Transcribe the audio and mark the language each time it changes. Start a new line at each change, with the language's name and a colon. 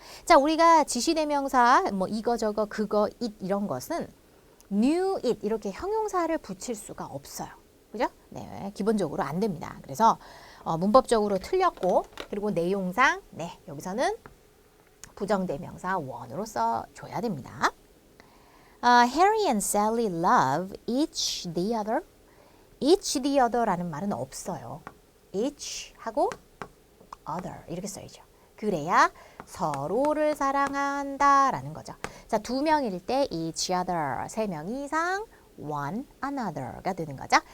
Korean: 자, 우리가 지시대명사 뭐 이거 저거 그거 it 이런 것은 new it 이렇게 형용사를 붙일 수가 없어요. 그죠? 네, 기본적으로 안 됩니다. 그래서 문법적으로 틀렸고 그리고 내용상 여기서는 부정대명사 one으로 써줘야 됩니다.
English: Harry and Sally love each the other.
Korean: each the other라는 말은 없어요. each 하고 other 이렇게 써야죠. 그래야 서로를 사랑한다라는 거죠. 자, 두 명일 때 each other, 세 명 이상 one another가 되는 거죠.